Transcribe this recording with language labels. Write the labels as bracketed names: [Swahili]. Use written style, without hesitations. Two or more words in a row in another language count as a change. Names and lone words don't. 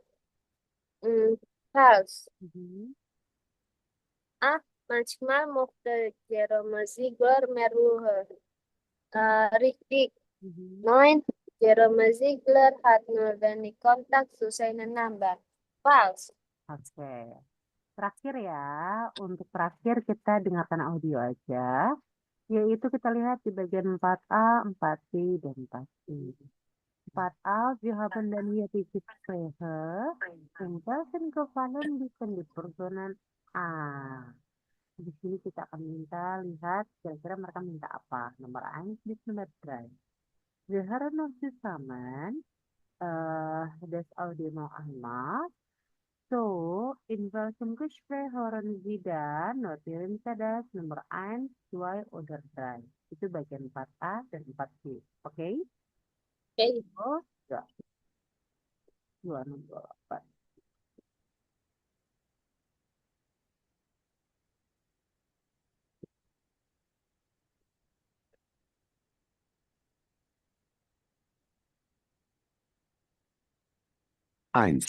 [German] Falsch. Mhm. 8. Manchmal mochte Jerome Ziegler mehr Ruhe. Richtig. Mhm. 9. Jerome Ziegler hat nur wenig Kontakt zu seinen Nachbarn. Falsch. [Indonesian] Oke. Terakhir ya, untuk terakhir kita dengarkan audio aja, yaitu kita lihat di bagian 4A, 4B, dan 4C. [German] 4A, wir haben dann hier die Gespräche. In welchen Gefallen bieten die Personen A? [Indonesian] Di sini kita akan minta lihat kira-kira mereka minta apa. Nomor 1 bis nomor 3. [German] Wir hören uns zusammen das Audio noch einmal. So, in welchem Gespräch hören Sie dann? Notieren Sie das Nomor 1, 2, oder 3. [Indonesian] Itu bagian 4A dan 4B. Oke? Okay. Oh, ya. 268. [German] Eins,